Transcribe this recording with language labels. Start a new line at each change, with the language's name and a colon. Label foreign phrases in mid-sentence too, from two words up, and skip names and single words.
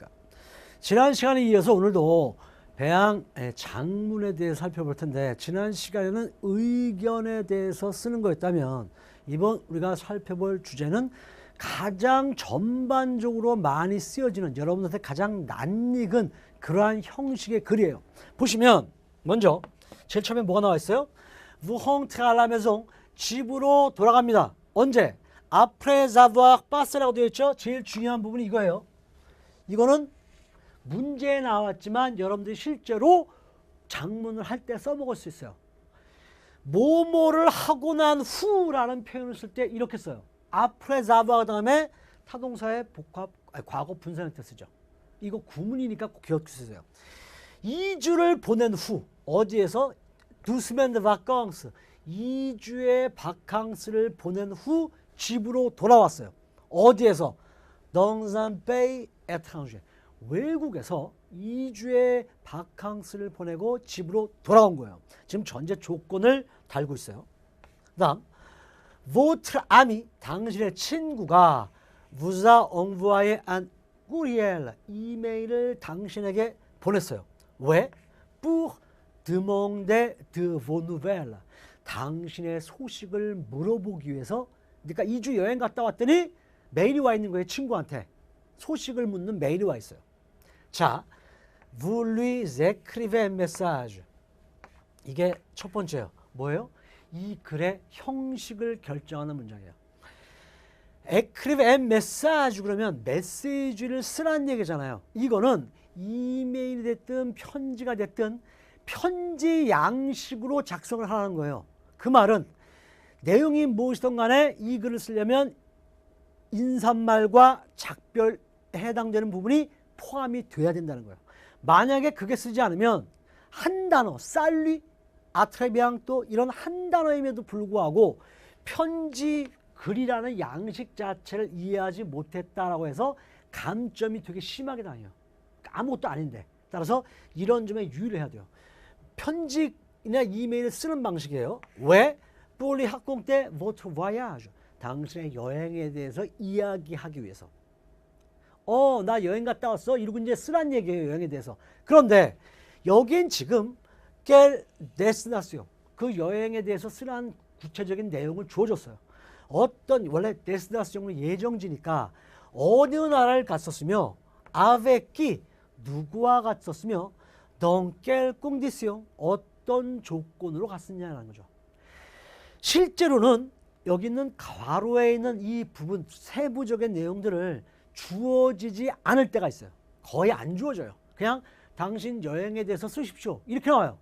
Korean: 지난 시간에 이어서 오늘도 배양 장문에 대해 살펴볼 텐데, 지난 시간에는 의견에 대해서 쓰는 거였다면 이번 우리가 살펴볼 주제는 가장 전반적으로 많이 쓰여지는, 여러분한테 가장 낯익은 그러한 형식의 글이에요. 보시면 먼저 제일 처음에 뭐가 나와 있어요?
French: Vous rentrez à la maison,
Korean: 집으로 돌아갑니다. 언제?
French: Après avoir passé
Korean: 라고 되어 있죠. 제일 중요한 부분이 이거예요. 이거는 문제에 나왔지만 여러분들이 실제로 장문을 할 때 써먹을 수 있어요. 뭐뭐를 하고 난 후라는 표현을 쓸 때 이렇게 써요.
French: après avoir
Korean: 다음에 타동사의 복합, 과거 분사 형태 쓰죠. 이거 구문이니까 꼭 기억해주세요. 2주를 보낸 후, 어디에서?
French: deux semaines de vacances,
Korean: 2주의 바캉스를 보낸 후 집으로 돌아왔어요. 어디에서?
French: dans un pays étranger,
Korean: 외국에서 2주의 바캉스를 보내고 집으로 돌아온 거예요. 지금 전제 조건을 달고 있어요. 그 다음
French: votre ami,
Korean: 당신의 친구가
French: vous a envoyé un courriel,
Korean: 이메일을 당신에게 보냈어요. 왜?
French: pour demander de vos nouvelles,
Korean: 당신의 소식을 물어보기 위해서. 그러니까 2주 여행 갔다 왔더니 메일이 와 있는 거예요. 친구한테 소식을 묻는 메일이 와 있어요. 자,
French: vous lui écrivez un message.
Korean: 이게 첫 번째예요. 뭐예요? 이 글의 형식을 결정하는 문장이에요.
French: écrivez un message
Korean: 그러면 메시지를 쓰라는 얘기잖아요. 이거는 이메일이 됐든 편지가 됐든 편지 양식으로 작성을 하는 거예요. 그 말은 내용이 무엇이든 간에 이 글을 쓰려면 인사말과 작별에 해당되는 부분이 포함이 돼야 된다는 거예요. 만약에 그게 쓰지 않으면 한 단어, 살리, 아트레비앙 또 이런 한 단어임에도 불구하고 편지 글이라는 양식 자체를 이해하지 못했다라고 해서 감점이 되게 심하게 당해요. 아무것도 아닌데. 따라서 이런 점에 유의를 해야 돼요. 편지나 이메일을 쓰는 방식이에요. 왜?
French: pour lui raconter votre voyage,
Korean: 당신의 여행에 대해서 이야기하기 위해서. 나 여행 갔다 왔어. 이러고 이제 쓰란 얘기예요. 여행에 대해서. 그런데 여긴 지금
French: quelle destination,
Korean: 그 여행에 대해서 쓰란 구체적인 내용을 주어줬어요. 원래 destination은 예정지니까 어느 나라를 갔었으며
French: avec qui,
Korean: 누구와 갔었으며
French: dans quelle condition,
Korean: 어떤 조건으로 갔었냐는 거죠. 실제로는 여기 있는 괄호에 있는 이 부분 세부적인 내용들을 주어지지 않을 때가 있어요. 거의 안 주어져요. 그냥 당신 여행에 대해서 쓰십시오 이렇게 나와요.